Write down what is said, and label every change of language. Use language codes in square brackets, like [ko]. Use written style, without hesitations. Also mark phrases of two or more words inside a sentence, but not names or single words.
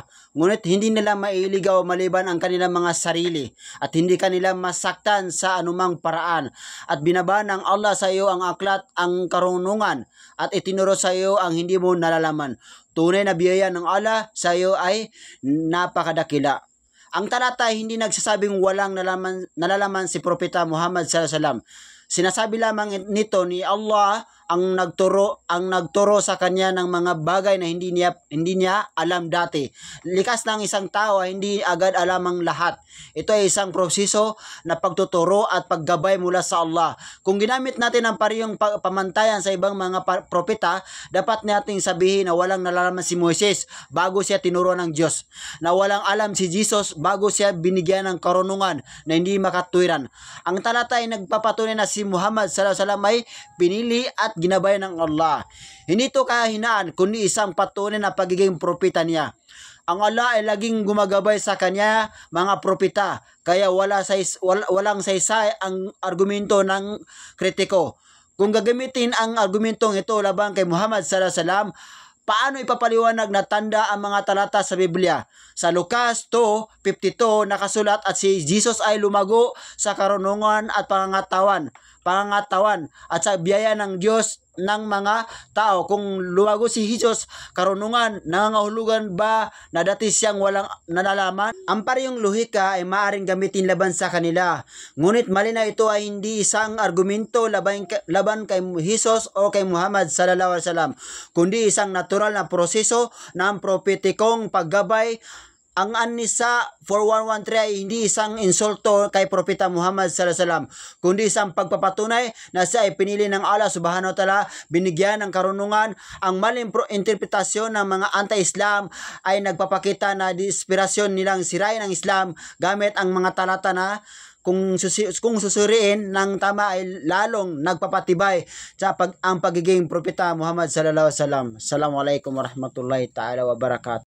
[tl] Ngunit hindi nila mailigaw maliban ang kanilang mga sarili at hindi kanila masaktan sa anumang paraan. At binaba ng Allah sa iyo ang aklat, ang karunungan at itinuro sa iyo ang hindi mo nalalaman. Tunay na biyaya ng Allah sa iyo ay napakadakila. Ang talata ay hindi nagsasabing walang nalalaman si Propeta Muhammad [ar] صلى الله عليه وسلم. [tl] Sinasabi lamang nito ni Allah ang nagturo sa kanya ng mga bagay na hindi niya alam dati. Likas ng isang tao ay hindi agad alam ang lahat. Ito ay isang proseso na pagtuturo at paggabay mula sa Allah. Kung ginamit natin ang parehong pamantayan sa ibang mga propeta, dapat nating sabihin na walang nalalaman si Moises bago siya tinuro ng Diyos, na walang alam si Jesus bago siya binigyan ng karunungan na hindi makatwiran. Ang talata ay nagpapatunay na si Muhammad [ar] صلى الله عليه وسلم [tl] ay pinili at ginabay ng Allah. Hindi ito kahinaan, kundi isang patunay na pagiging propeta niya. Ang Allah ay laging gumagabay sa kanya mga propeta, kaya walang saysay ang argumento ng kritiko. Kung gagamitin ang argumentong ito laban kay Muhammad [ar] صلى الله عليه وسلم, [tl] paano ipapaliwanag na tanda ang mga talata sa Biblia? Sa Lucas 2:52 nakasulat at si Jesus ay lumago sa karunungan at pangangatawan at sa biyaya ng Diyos ng mga tao. Kung lumago si Jesus, karunungan, nangangahulugan ba na dati siyang walang nalalaman? Ang parehong lohika ay maaaring gamitin laban sa kanila. Ngunit mali na ito ay hindi isang argumento laban kay Jesus o kay Muhammad [ar] صلى الله عليه وسلم, [tl] kundi isang natural na proseso ng propetikong paggabay. Ang An-Nisa 4113 ay hindi isang insulto kay Propeta Muhammad [ar] صلى الله عليه وسلم, [tl] kundi isang pagpapatunay na siya ay pinili ng Allah [ar] سبحانه وتعالى, [tl] binigyan ng karunungan. Ang maling interpretasyon ng mga anti-Islam ay nagpapakita na inspirasyon nilang sirain ang Islam gamit ang mga talata na kung susuriin ng tama ay lalong nagpapatibay sa ang pagiging Propeta Muhammad [ar] صلى الله عليه وسلم. السلام عليكم ورحمة الله تعالى وبركاته.